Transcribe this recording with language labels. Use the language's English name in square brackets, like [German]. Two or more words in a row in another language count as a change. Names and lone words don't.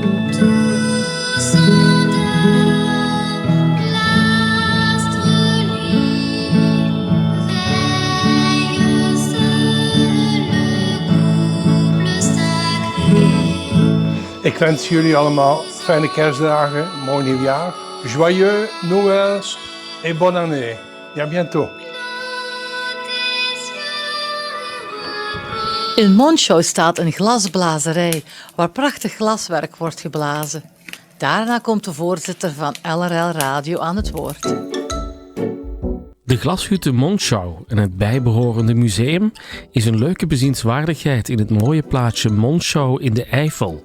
[Dutch] Ik wens jullie allemaal fijne kerstdagen, mooi nieuwjaar. [French] Joyeux Noël et bonne année. À bientôt. [Dutch] In Monschau staat een glasblazerij waar prachtig glaswerk wordt geblazen. Daarna komt de voorzitter van LRL Radio aan het woord. De glashutte Monschau en het bijbehorende museum is een leuke bezienswaardigheid in het mooie plaatsje Monschau in de Eifel.